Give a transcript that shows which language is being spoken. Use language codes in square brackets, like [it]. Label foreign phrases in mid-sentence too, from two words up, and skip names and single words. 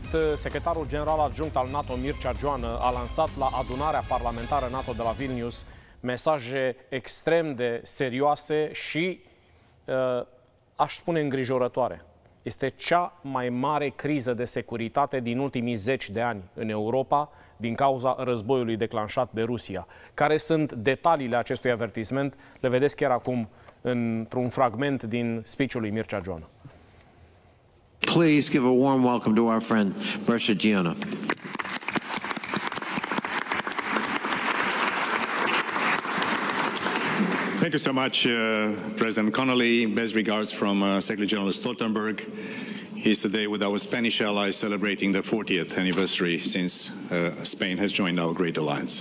[ro] Secretarul general adjunct al NATO, Mircea Geoană, a lansat la adunarea parlamentară NATO de la Vilnius mesaje extrem de serioase și, aș spune, îngrijorătoare. Este cea mai mare criză de securitate din ultimii 10 de ani în Europa din cauza războiului declanșat de Rusia. Care sunt detaliile acestui avertisment? Le vedeți chiar acum într-un fragment din speech-ul lui Mircea Geoană. [en] Please give a warm welcome to our friend Mircea Geoană. Thank you so much, President Connolly. Best regards from Secretary General Stoltenberg. He's today with our Spanish allies celebrating the 40th anniversary since Spain has joined our great alliance.